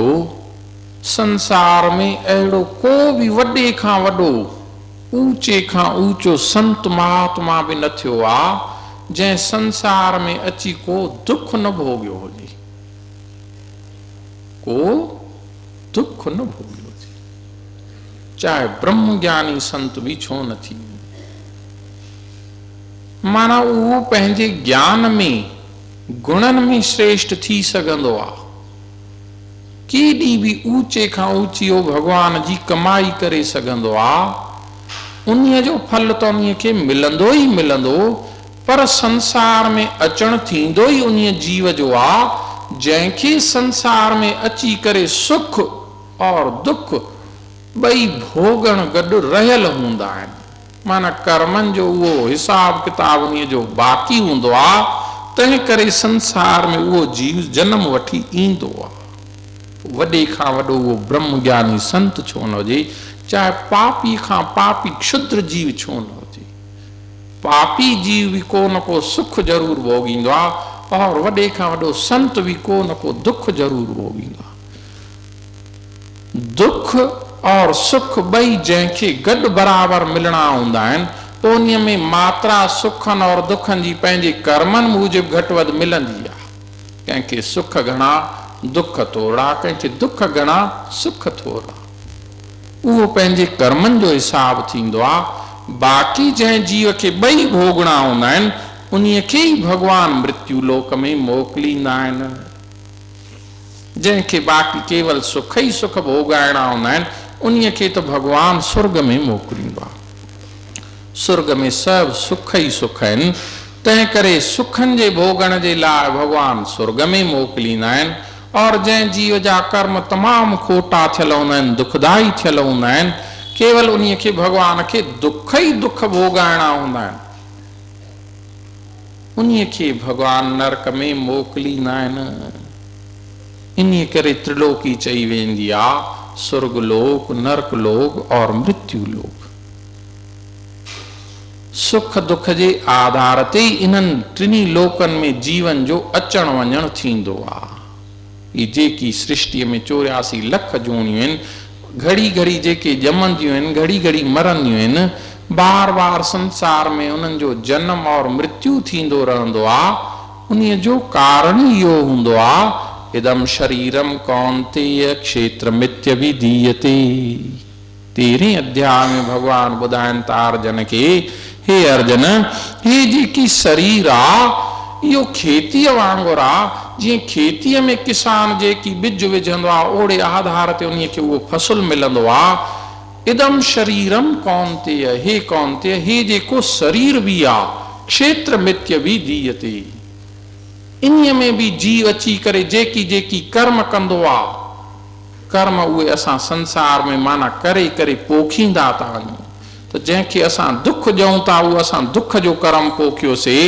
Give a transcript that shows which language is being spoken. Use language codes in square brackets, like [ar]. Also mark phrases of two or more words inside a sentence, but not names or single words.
[sd] संसार में अहिड़ो को भी वॾे खां वॾो, ऊचे खां ऊचो संत महात्मा भी न थियो आहे जंहिं संसार में अची को दुख न भोगियो हुजे, को दुख न भोगियो हुजे। चाहे ब्रह्म ज्ञानी संत भी छो न थी। माना उहो पंहिंजे ज्ञान में, गुणन में श्रेष्ठ थी सघंदो आहे। केॾी भी ऊचे खां ऊची भगवान जी कमाई करे सघंदो आहे। उन्हीअ जो फल तो उन्हीअ खे मिलंदो ई मिलंदो, पर संसार में अचण थींदो ई उन्हीअ जीव जो आहे जंहिंखे संसार में अची करे सुख और दुख ॿई भोगण गॾु रहियल हूंदा आहिनि। माना कर्मनि जो उहो हिसाब किताब उन्हीअ जो बाक़ी हूंदो आहे, तंहिं करे संसार में उहो जीव जन्म वठी ईंदो आहे। वॾे खां वॾो उहो ब्रह्म ज्ञानी संत छो न हुजे, चाहे पापी खां पापी क्षुद्र जीव छो न हुजे, पापी जीव भी को न को सुख जरूर भोगींदो आहे और वॾे खां वॾो संत भी को न को दुख जरूर भोगींदो आहे। दुख और सुख ॿई जंहिंखे गॾु बराबर मिलणा हूंदा आहिनि, उन्हीअ में मात्रा सुखनि और दुखनि जी पंहिंजे कर्मनि मूजिबि घटि वधि मिलंदी आहे। कंहिंखे सुख घणा दुख थोड़ा, कंहिंखे दुख घणा सुख थोड़ा, उहो पंहिंजे कर्मनि जो हिसाब थींदो आहे। बाक़ी जंहिं जीव खे ॿई भोगणा हूंदा आहिनि, उन्हीअ खे ई भॻवान मृत्यु लोक में मोकिलींदा आहिनि। जंहिंखे बाक़ी केवल सुख ई सुख भोगाइणा हूंदा आहिनि, उन्हीअ खे त भॻवान स्वर्ग में मोकिलींदो आहे। स्वर्ग में सभु सुख ई सुख आहिनि, तंहिं करे सुखनि जे भोगण जे लाइ भॻवान स्वर्ग में मोकिलींदा आहिनि। और जंहिं जीव जा कर्म तमामु खोटा थियल हूंदा आहिनि, दुखदाई थियल हूंदा आहिनि, केवल उन्हीअ खे भॻवान खे दुख ई दुख भोगाइणा हूंदा आहिनि, उन्हीअ खे भॻवान नरक में मोकिलींदा आहिनि। इन्हीअ करे त्रिलोकी चई वेंदी आहे, स्वर्ग लोक, नरक लोक और मृत्यु लोक। सुख दुख जे आधार ते इन्हनि टिनी लोकनि में जीवन जो अचण वञण थींदो आहे। ये जेकी सृष्टि में 84 लख जूनियूं आहिनि, घड़ी घड़ी जेके ॼमंदियूं आहिनि, घड़ी घड़ी मरंदियूं आहिनि, बार बार संसार में उन्हनि जो जन्म और मृत्यु थींदो रहंदो आहे। उन्हीअ जो कारण इहो हूंदो आहे, [sa] इदम शरीरम कौन्तेय क्षेत्रमित्यभिधीयते। [sd] 13वें अध्याय में भगवान ॿुधाइनि था अर्जन खे, हे अर्जन, हे जेकी शरीर आहे इहो खेतीअ वांगुरु आहे। जीअं खेतीअ में किसान जेकी बिज विझंदो आहे, ओड़े आधार ते उन्हीअ खे उहो फसल मिलंदो आहे। [sa] इदम शरीरम कौन्तेय, हे कौन्तेय, [sd] हे जेको शरीर भी आहे, क्षेत्रमित्यभिधीयते, इन्हीअ में भी जीव अची करे जेकी जेकी कर्म कंदो आहे, कर्म उहे असां संसार में माना करे करे पोखींदा था वञूं। त जंहिंखे असां दुख ॾियूं था, उहो असां दुख जो कर्म पोखियोसीं।